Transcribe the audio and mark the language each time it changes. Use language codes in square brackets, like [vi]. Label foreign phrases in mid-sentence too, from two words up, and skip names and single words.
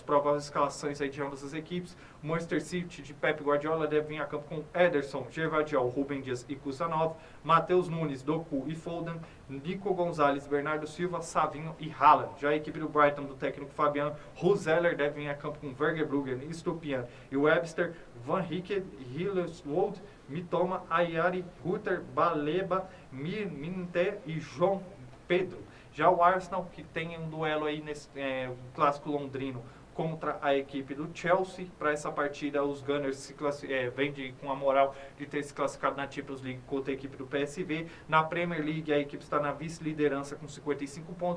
[pt] Prováveis escalações aí de ambas as equipes: Manchester City de Pep Guardiola deve vir a campo com Ederson, Gervardiol, Rúben Dias e Kusanov, Matheus Nunes, Doku e Foden, Nico Gonzalez, Bernardo Silva, Savinho e Haaland. Já a equipe do Brighton, do técnico Fabian Ruzeller, deve vir a campo com Vergebrugen, Estupian e Webster, Van Rieke, Hilleswold, Mitoma, Ayari, Rutter, Baleba, Minte e João Pedro. Já o Arsenal, que tem um duelo aí nesse clássico londrino contra a equipe do Chelsea. Para essa partida, os Gunners vêm com a moral de ter se classificado na Champions League contra a equipe do PSV. Na Premier League, a equipe está na vice-liderança com 55 pontos.